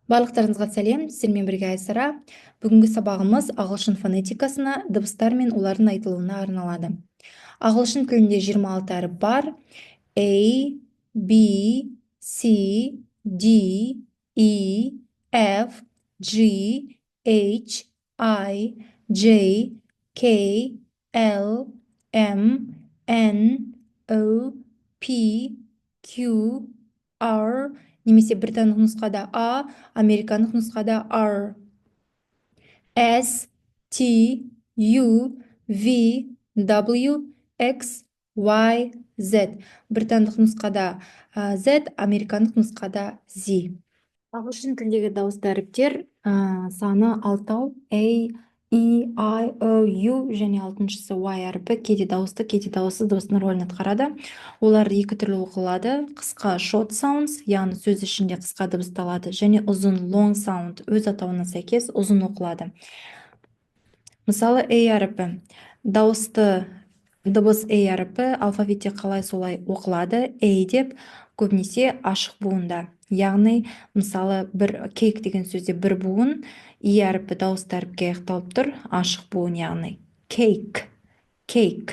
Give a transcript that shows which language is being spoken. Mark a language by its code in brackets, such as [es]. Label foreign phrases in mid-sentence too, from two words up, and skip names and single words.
[kk] Барлықтарыңызға сәлем, сіздермен бірге Айсара. Бүгінгі сабағымыз ағылшын фонетикасына, дыбыстар мен олардың айтылуына арналады. Ағылшын тілінде 26 әріп бар. [en] A, B, C, D, E, F, G, H, I, J, K, L, M, N, O, [kk] P, Q, R, немесе британдық нұсқада A, американдық нұсқада R. [en] S, T, U, V, W, X, Y, Z. [kk] Британдық нұсқада Z, американдық нұсқада Z. Ағылшын тілдегі дауысты әріптер саны 6. A, E, I, O, U және 6-шысы Y әріпі кейде дауысты, кейде дауыссыз дыбыстың рөлін атқарады. Олар екі түрлі оқылады. Қысқа [en] short sounds, [kk] яғни сөз ішінде қысқа дыбысталады, және ұзын [en] long sound [kk] өз атауына сәйкес ұзын оқылады. Мысалы, A әріпі. Дауысты дыбыс A әріпі алфавитте қалай солай оқылады. A деп көбінесе ашық буында. Яғни, мысалы, бір кейк деген сөзде бір буын, E әріпі дауысты әріпке аяқталып тұр, ашық буын, яғни кейк, кейк.